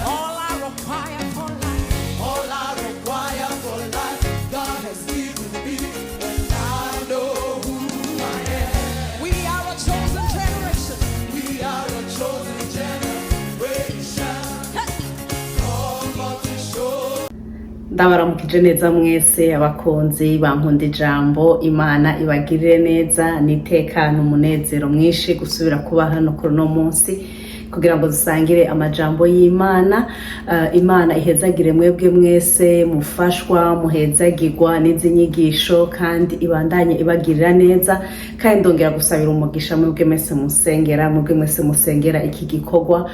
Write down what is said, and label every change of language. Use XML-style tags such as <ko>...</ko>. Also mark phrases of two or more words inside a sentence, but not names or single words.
<en>All I require for life, God has given me, and I know who I am. We are a chosen generation. We are a chosen generation, called for to show.</en> <rn>Ndabaramukije neza mwese abakunzi ba Nkund'Ijambo. Imana ibagirire neza nitekana umunezero mwinshi gusubira kuba hano kuri no munsi kugira ngo dusangire amajambo y'Imana. Imana ihezagire mwebwe mwese mufashwa muhezagirwa n'izi nyigisho kandi ibandanye ibagirira neza, kandi ndongera gusabira umugisha mwebwe mwese musengera iki gikorwa.</rn>